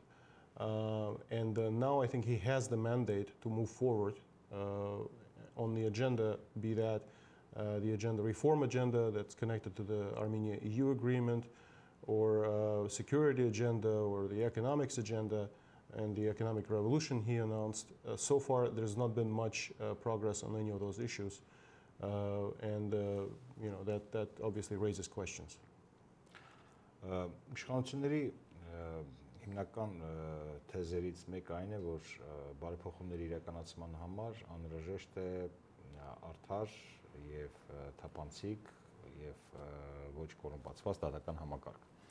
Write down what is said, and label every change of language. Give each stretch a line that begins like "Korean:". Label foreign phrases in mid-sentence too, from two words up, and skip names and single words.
English: And now I think he has the mandate to move forward on the agenda, be that the agenda, reform agenda that's connected to the Armenia-EU agreement, or security agenda, or the economics agenda, and the economic revolution he announced. So far, there's not been much progress on any of those issues, and that obviously raises questions.
Armenian: Իշխանությունների հիմնական թեզերից մեկը այն է, որ բարեփոխումների իրականացման համար անհրաժեշտ է արդար եւ թափանցիկ եւ ոչ կոռումպացված դատական համակարգ։